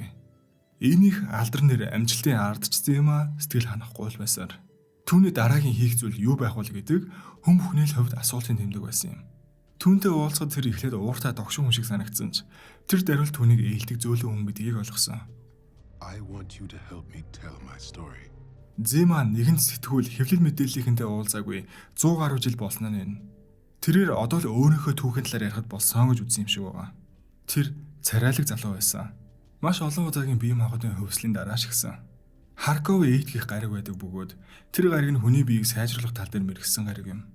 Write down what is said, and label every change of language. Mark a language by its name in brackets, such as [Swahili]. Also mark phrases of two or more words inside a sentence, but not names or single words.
[Mongolian] Энийх алдар нэр амжилтын ардч Zima сэтгэл ханахгүй л байсаар түүний дараагийн хийх зүйл юу байх вэ гэдэг хүн бүхний л хувьд асуултын тэмдэг байсан юм. Түүнтэй уулзахад тэр эхлээд ууртай догшин хүн шиг санагдсан ч тэр даруйл түүнийг ээлдэг зөөлөн хүн гэдгийг ойлгосон. [English] I want you to help me tell my story. [Mongolian] Zima нэгэн сэтгүүл хэвлэл мэдээллийнхэнтэй уулзаагүй 100 гаруй жил болсноо нэ. Тэрээр одоо л өөрийнхөө түүхийн талаар ярихад болсон гэж үзсэн юм шиг байгаа. Тэр царайлаг залуу байсан. Маш олон удаагийн бие махбодын хөвслийн дараа шигсэн. Харков эйд гэх гариг байдаг бөгөөд тэр гариг нь хүний биеийг сайжруулах тал дээр мэргэсэн гариг юм.